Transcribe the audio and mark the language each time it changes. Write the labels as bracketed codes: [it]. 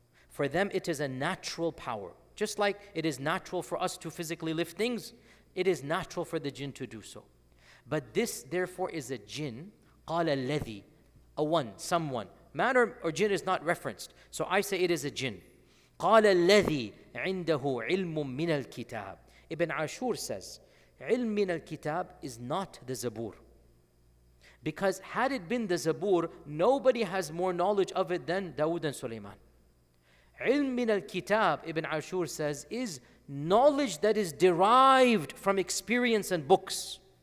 [en] For them, it is a natural power. Just like it is natural for us to physically lift things, it is natural for the jinn to do so. But this, therefore, is a jinn, [ar] قَالَ الَّذِي, [en] a one, someone. Man or jinn is not referenced. So I say it is a jinn. [ar] قال الذي عنده علم من الكتاب. [en] Ibn Ashur says, [ar] علم من الكتاب [en] is not the Zabur. Because had it been the Zabur, nobody has more knowledge of it than Dawood and Sulaiman. [ar] علم من الكتاب, [en] Ibn Ashur says, is knowledge that is derived from experience and books.